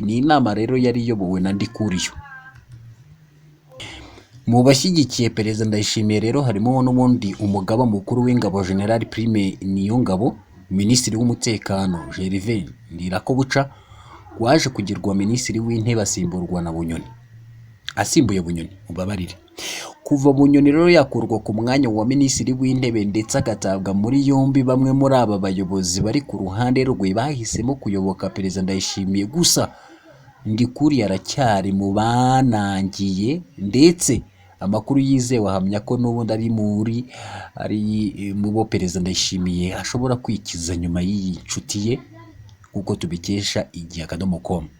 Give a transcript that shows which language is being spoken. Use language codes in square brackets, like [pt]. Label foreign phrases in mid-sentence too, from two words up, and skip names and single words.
[rw] Ni inama rero yari iyobowe na Ndikuriyo. Mu bashyigikiye Perezida Ndayishimiye rero harimo n'ubundi umugaba mukuru w'ingabo General Prime Niyongabo, minisitiri w'umutekano Gervais Ndirakobuca waje kugirwa minisitiri w'intebe asimburwa na Bunyoni. Asimbuye Bunyoni, mubabarire. Kuva Bunyoni rero yakurwa ku mwanya wa minisitiri w'intebe ndetse agatabwa muri yombi, bamwe muri aba bayobozi bari ku ruhande rwe bahisemo kuyoboka Perezida Ndayishimiye. Gusa Ndikuriyo aracyari mu banangiye, ndetse amakuru yizewe ahamya ko n'ubundi ari mu bo Perezida Ndayishimiye ashobora kwikiza nyuma y'iyi nshuti ye, kuko tubikesha igihe.com.